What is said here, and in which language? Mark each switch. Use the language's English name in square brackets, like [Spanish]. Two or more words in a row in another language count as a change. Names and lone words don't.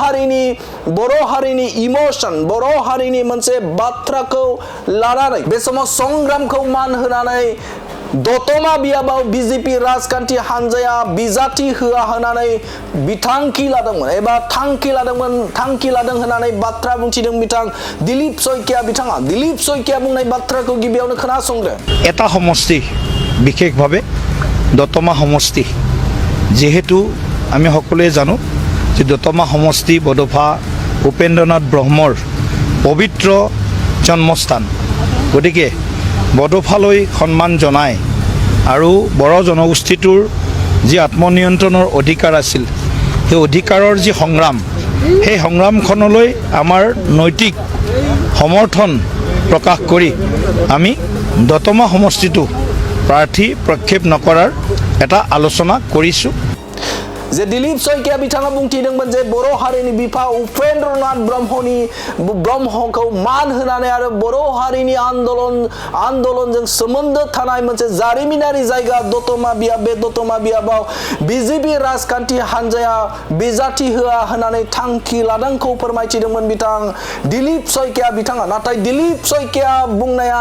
[Bodo] हारिनि इमोशन बर' हारिनि मोनसे बाथ्राखौ लानानै बे समाव संग्रामखौ मान होनानै दत'मा बियाबाव बीजेपी राजखान्थि हान्जाया बिजाथि होआ होननानै बिथांखि लादोंमोन एबा थांखि लादों होननानै बाथ्रा बुंथिदों बिथां दिलीप शइकिया बिथाङा दिलीप शइकिया बुंनाय बाथ्राखौ गिबियावनो खोनासंदो [Assamese] এটা সমষ্টি বিশেষভাৱে দতমা সমষ্টি যেহেতু আমি সকলোৱে জানো যে দতমা সমষ্টি বড'ফা উপেন্দ্ৰনাথ ব্ৰহ্মৰ পবিত্ৰ জন্মস্থান গতিকে বড'ফালৈ সন্মান জনাই আৰু বড়ো জনগোষ্ঠীটোৰ যি আত্মনিয়ন্ত্ৰণৰ অধিকাৰ আছিল সেই অধিকাৰৰ যি সংগ্ৰাম সেই সংগ্ৰামখনলৈ আমাৰ নৈতিক সমৰ্থন প্ৰকাশ কৰি আমি দতমা সমষ্টিটো প্ৰাৰ্থী প্ৰক্ষেপ নকৰাৰ এটা আলোচনা কৰিছোঁ [Bodo] जे दिलीप शइकिया बिथाङा बुंथिदोंमोन जे बर' हारिनि बिफा उपेन्द्रनाथ ब्रह्मखौ मान होनानै आरो बर' हारिनि आन्दोलनजों सोमोन्दो थानाय मोनसे जारिमिनारि जायगा दत'मा बियाब बे दत'मा बियाबाव बीजेपी राजखान्थि हान्जाया बिजाथि होआ होननानै थांखि लादोंखौ फोरमायथिदोंमोन बिथां दिलीप शइकिया बिथाङा नाथाय दिलीप शइकिया बुंनाया